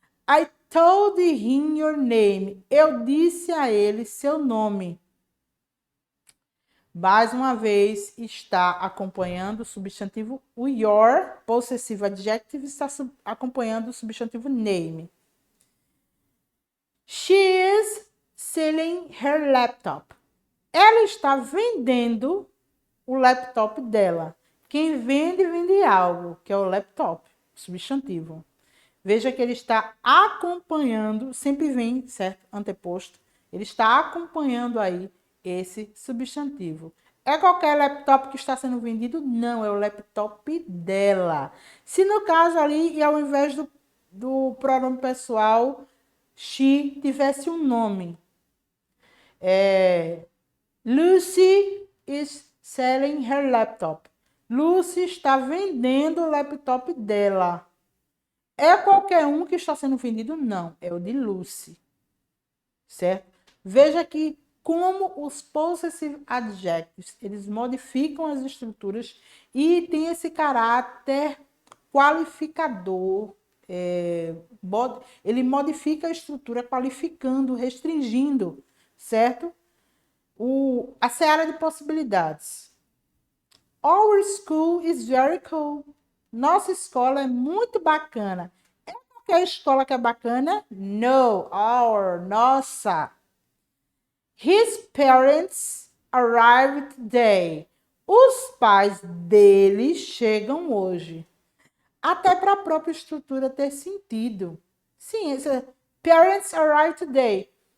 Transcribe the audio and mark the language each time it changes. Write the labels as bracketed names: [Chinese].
[English] I told him your name. [Portuguese] Eu disse a ele seu nome. Mais uma vez, está acompanhando o substantivo o your, possessivo adjective, está acompanhando o substantivo name. [English] She is selling her laptop. [Portuguese] Ela está vendendo o laptop dela. Quem vende, vende algo, que é o laptop, substantivo. Veja que ele está acompanhando, sempre vem, certo? Anteposto. Ele está acompanhando aí esse substantivo. É qualquer laptop que está sendo vendido? Não, é o laptop dela. Se no caso ali, e ao invés do pronome pessoal, she tivesse um nome. [English] Lucy is selling her laptop. [Portuguese] Lucy está vendendo o laptop dela. É qualquer um que está sendo vendido? Não, é o de Lucy. Certo? Veja que como os possessive adjectives, eles modificam as estruturas e tem esse caráter qualificador. Ele modifica a estrutura qualificando, restringindo, certo? A seara de possibilidades. [English] Our school is very cool. [Portuguese] Nossa escola é muito bacana. É qualquer escola que é bacana? No, our, nossa. [English] His parents arrived today. [Portuguese] Os pais dele chegam hoje. Até para a própria estrutura ter sentido. Sim, [English] parents arrived today.